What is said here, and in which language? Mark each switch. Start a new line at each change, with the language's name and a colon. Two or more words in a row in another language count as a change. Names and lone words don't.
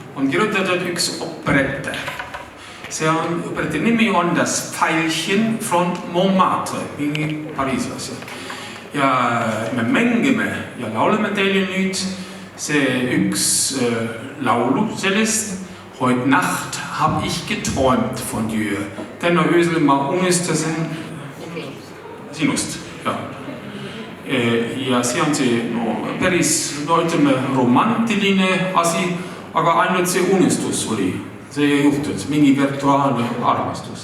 Estonian: on kirjutatud üks operette. See on, operette nimi on Das Veilchen von Montmartre, mingi Pariisi asja. Ja me mängime ja lauleme teile nüüd see üks laulu sellest.
German: Heute Nacht hab ich geträumt von dir.
Estonian: Täna öösel ma unistasin sinust. Ja see on see päris, ütleme, romantiline asi, aga ainult see unistus oli. See ei juhtunud, mingi virtuaalne armastus.